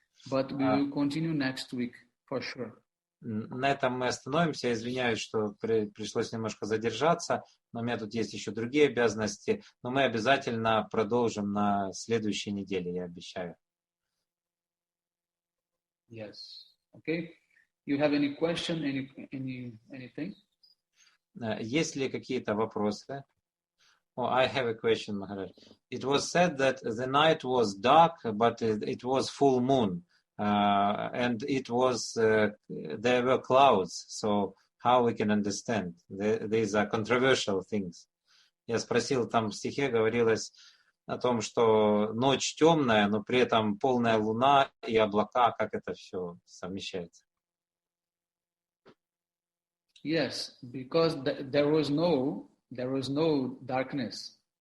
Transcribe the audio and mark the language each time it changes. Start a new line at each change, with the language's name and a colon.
English: But we will continue next week for sure.
Russian: На этом мы остановимся. Извиняюсь, что пришлось немножко задержаться, но у меня тут есть еще другие обязанности. Но мы обязательно продолжим на следующей неделе, я обещаю.
English: Yes. Okay. You have any question? Anything?
Russian: Есть ли какие-то вопросы?
English: Oh, I have a question, Maharaj. It was said that the night was dark, but it was full moon. And it was, there were clouds, so how we can understand? These are controversial things.
Russian: Я спросил, там в стихе говорилось о том, что ночь темная, но при этом полная луна и облака, как это все совмещается?
English: Yes, because there was no darkness.